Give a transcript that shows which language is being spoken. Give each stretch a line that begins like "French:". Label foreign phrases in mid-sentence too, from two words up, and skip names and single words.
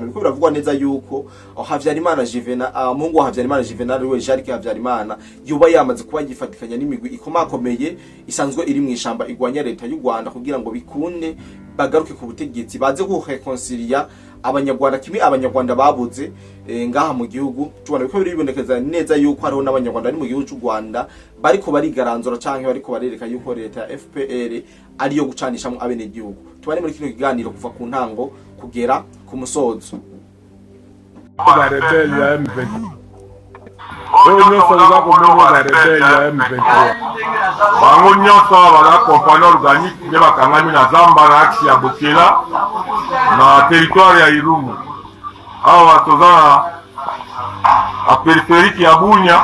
Rundi: Biriko biravugwa neza yuko Havyarimana Juvenal, Mungu wa Havyarimana Juvenal we Jarike Havyarimana yuba yamaze kuba yifatikanya n'imigwi ikomakomeye isanzwe iri mu ishamba igwanya leta y'u Rwanda kugira ngo bikunde bagaruke ku butegetsi, baze gureconcilia abanyarwanda kimwe abanyarwanda babuze ngaha mu gihugu cy'u Rwanda. Biko biribonekeza neza yuko hariho n'abanyarwanda ari mu gihugu cy'u Rwanda bariko barigaranzura canke bariko barereka yuko leta ya FPR ariyo gucanisha mu abene gihugu. Tubane muri kino kiganiro kuva ku ntango kugera ku musozo.
French: La rebelle
Lingala: ya M23. Nyonso za komongo
French: la rebelle
Lingala: ya M23. Bango nyonso bala
French: compagnie organique
Lingala: ne bakangami na Zamba na axe ya Bokela na territoire ya Irumu. Awa toza a périphérique ya Bunya.